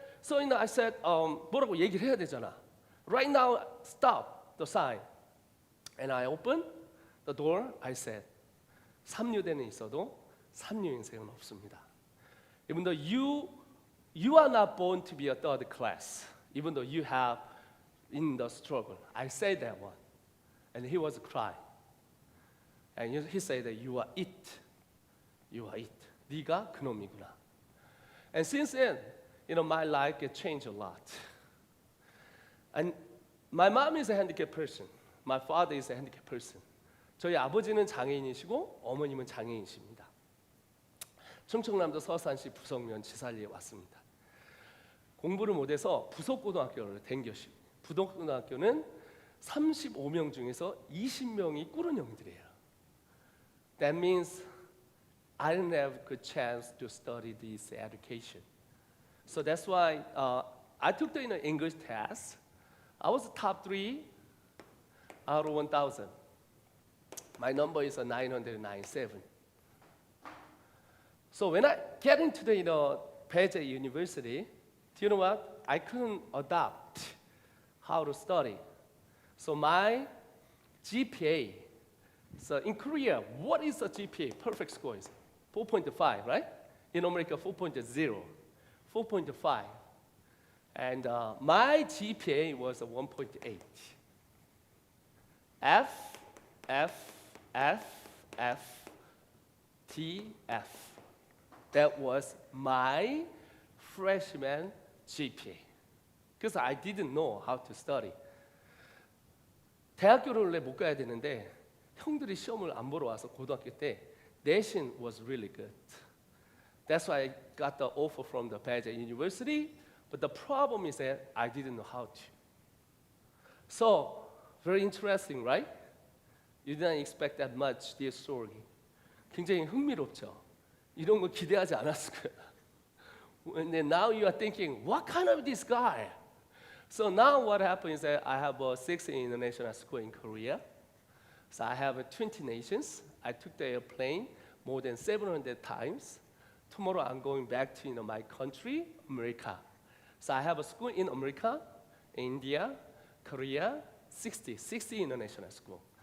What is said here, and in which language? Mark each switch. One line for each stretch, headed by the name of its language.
English: So I said,
Korean: 뭐라고 얘기를 해야 되잖아.
English: Right now, stop the sign. And I opened the door. I said,
Korean: 3류대는 있어도 3류 인생은 없습니다.
English: Even though you are not born to be a third class, even though you have in the struggle. I said that one. And he was crying. And he said that you are it. You are it.
Korean: 네가 그놈이구나.
English: And since then, my life get changed a lot. And My mom is a handicapped person. My father is a handicapped person.
Korean: 저희 아버지는 장애인이시고 어머님은 장애인이십니다. 충청남도 서산시 부석면 지살리에 왔습니다. 공부를 못해서 부석고등학교를 댕겨시고 부석고등학교는 35명 중에서 20명이 꿇은 형들이에요.
English: That means I didn't have good chance to study this education. So that's why I took the English test. I was top 3 out of 1,000. My number is 997. So when I get into the Peje University, do you know what? I couldn't adapt how to study. So my GPA. So in Korea, what is a GPA? Perfect score is 4.5, right? In America, 4.0, 4.5. And my GPA was a 1.8. F, F, F, F, T, F. That was my freshman GPA. Because I didn't know how to study.
Korean: 대학교를 원래 못 가야 되는데 형들이 시험을 안 보러 와서 고등학교 때 내신
English: was really good. That's why I got the offer from the Peje University. But the problem is that I didn't know how to. So, very interesting, right? You didn't expect that much, this story.
Korean: 굉장히 흥미롭죠? 이런 거 기대하지 않았을 거예요.
English: And then now you are thinking, what kind of this guy? So now what happened is that I have 6 international schools in Korea. So I have 20 nations. I took the airplane more than 700 times. Tomorrow I'm going back to my country, America. So I have a school in America, India, Korea, 60 international schools.